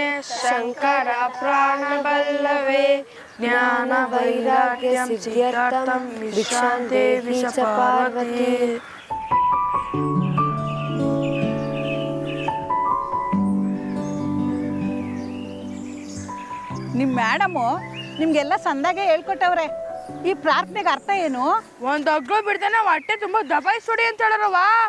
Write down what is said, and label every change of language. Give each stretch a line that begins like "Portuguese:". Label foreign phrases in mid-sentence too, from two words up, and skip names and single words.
Sanskrit: शंकर प्राण बल्लवे ज्ञान वैराग्य सिद्ध्यर्थम भिक्षां देवी च पार्वती.
Kannada: ನಿಮ್ಮ ಮೇಡಮು ನಿಮ್ಗೆಲ್ಲ ಸಂದಾಗೆ ಹೇಳ್ಕೊಟ್ಟವ್ರೆ. ಈ ಪ್ರಾರ್ಥನೆಗೆ ಅರ್ಥ ಏನು? ಒಂದ್ ಅಗ್ಳು ಬಿಡ್ತಾನೆ ಹೊಟ್ಟೆ ತುಂಬಾ ದಬಾಯಿಸ್ಬಿಡಿ ಅಂತ ಹೇಳರವಾ.